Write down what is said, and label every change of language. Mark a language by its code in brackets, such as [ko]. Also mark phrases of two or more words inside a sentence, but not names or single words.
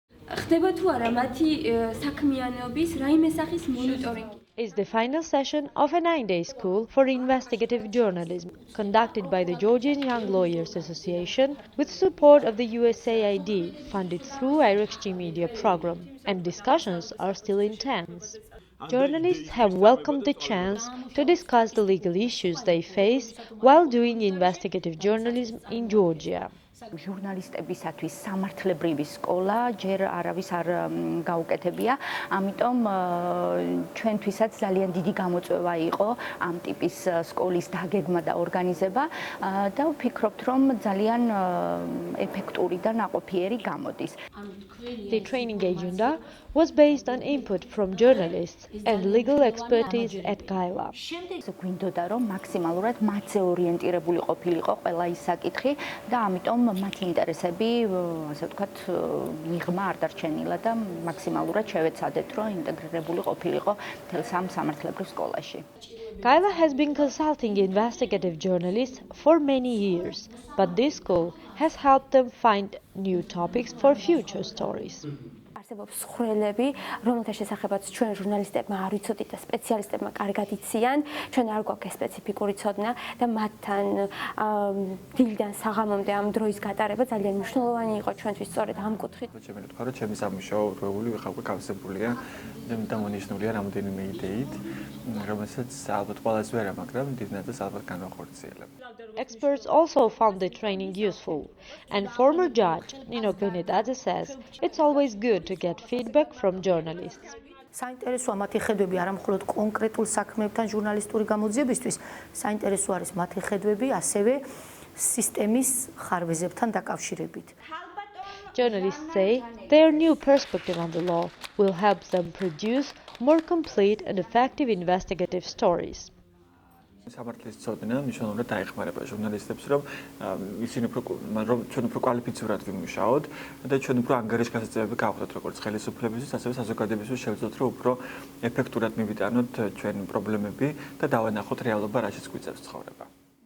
[ka] ხდება თუ არა მათი საქმიანობის რაიმე სახის მონიტორინგი. [en] Is the final session of a 9-day school for investigative journalism conducted by the Georgian Young Lawyers Association with support of the USAID funded through IRXG Media program, and discussions are still intense. Journalists have welcomed the chance to discuss the legal issues they face while doing investigative journalism in Georgia. [ka] ჟურნალისტებისათვის სამართლებრივი სკოლა ჯერ არავის არ გაუკეთებია, ამიტომ ჩვენთვისაც ძალიან დიდი გამოწვევა იყო ამ ტიპის სკოლის დაგეგმა და ორგანიზება და ვფიქრობთ, რომ ძალიან ეფექტური და ნაყოფიერი გამოდის. [en] The training agenda was based on input from journalists and legal expertise at GAILA. [ka] გვინდოდა რომ მაქსიმალურად მათზე ორიენტირებული ყოფილიყო ყველა ის საკითხი და ამიტომ მათი ინტერესები, ასე ვთქვათ, მიღმა არ დარჩენილა და მაქსიმალურად შევეცადეთ, რომ ინტეგრირებული ყოფილიყო მთელ სამ სამართლებრივ სკოლაში. [en] GAILA has been consulting investigative journalists for many years, but this school has helped them find new topics for future stories. [ka] არსებობს ხრელები, რომელთა შესახებაც ჩვენ ჟურნალისტებმა არ ვიცოდით და სპეციალისტებმა კარგად იციან, ჩვენ არ გვაქვს სპეციფიკური ცოდნა და მათთან დილიდან საღამომდე ამ დროის გატარება ძალიან მნიშვნელოვანი იყო ჩვენთვის სწორედ ამ კუთხით. ჩემი თქვა რომ ჩემი სამუშაო დროული ვიყავი გავსებულია და მონიშნულია რამდენიმე იდეით, რომელსაც ალბათ ყველას ვერა, მაგრამ დიდ ნაწილს ალბათ განვახორციელებ. [en] Experts also found the training useful, and former judge Nino Benedadze says it's always good to get feedback from journalists. [ka] საინტერესოა მათი ხედვები არა მხოლოდ კონკრეტულ საქმეებთან ჟურნალისტური გამოძიებისთვის, საინტერესო არის მათი ხედვები ასევე სისტემის ხარვეზებთან დაკავშირებით. [en] Journalists say their new perspective on the law will help them produce more complete and effective investigative stories. [ka] სამართლის ცოდნა მნიშვნელოვნად დაეხმარება ჟურნალისტებს, რომ ისინი ჩვენ უფრო კვალიფიცირად ვიმუშაოთ და ჩვენ უფრო ანგარიშგასაწევები გავხდეთ როგორც ხელისუფლებისთვის, ასევე საზოგადოებისთვის შევძლოთ, რომ უფრო ეფექტურად მივიტანოთ ჩვენ პრობლემები და დავანახოთ რეალობა, რაშიც გვიწევს ცხოვრება.